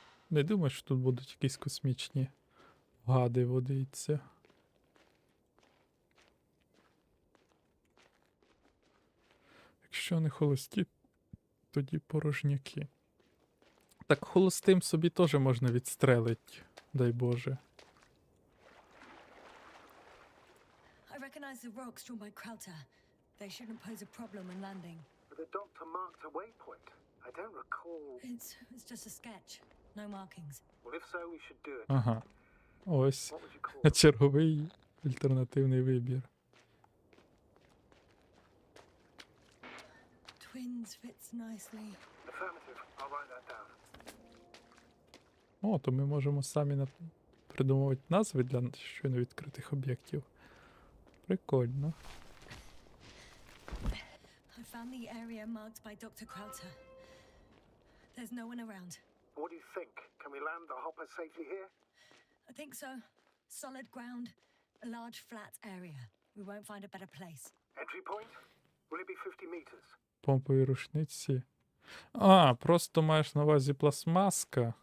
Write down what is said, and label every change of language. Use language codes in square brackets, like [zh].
[uk] Не думаю, що тут будуть якісь космічні гади водиться. Якщо не холості, тоді порожняки. Так холостим собі теж можна відстрелити, дай Боже. [en] I recognize the rocks drawn by Krauter. They shouldn't pose a problem when landing. But the doctor marked a waypoint. I don't recall. It's just a sketch. No markings. Well, if so, we should do it. [uk] Ага. Ось [en] What would you call it? [uk] черговий альтернативний вибір. [en] Twins fits nicely. Affirmative. I'll write that down. [uk] О, то ми можемо самі придумувати назви для щойно відкритих об'єктів. Прикольно. [en] I found the area marked by Dr. Krauter. There's no one around. What do you think? Can we land the hopper safely here? I think so. Solid ground, a large flat area. We won't find a better place. Entry point? Will it be 50 meters? [uk] Помпові рушниці. А, просто маєш на увазі пластмаска.